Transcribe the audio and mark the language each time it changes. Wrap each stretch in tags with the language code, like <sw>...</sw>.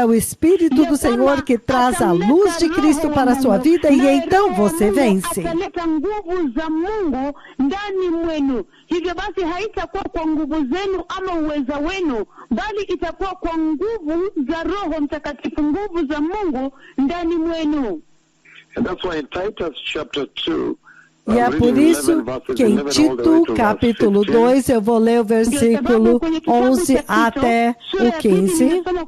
<pt>é o Espírito do Senhor que traz a luz de Cristo para a sua vida e então você vence.</pt> <sw>Ataleta nguvu za Mungu ndani mwenu. Hivyo basi haitakuwa kwa nguvu zenu ama uweza wenu, bali itakuwa kwa nguvu za Roho Mtakatifu, nguvu za Mungu ndani mwenu.</sw> <en>And that's why in Titus chapter 2,</en> <pt>E é por isso que em Tito, capítulo 2, eu vou ler o versículo 11 até o 15.</pt>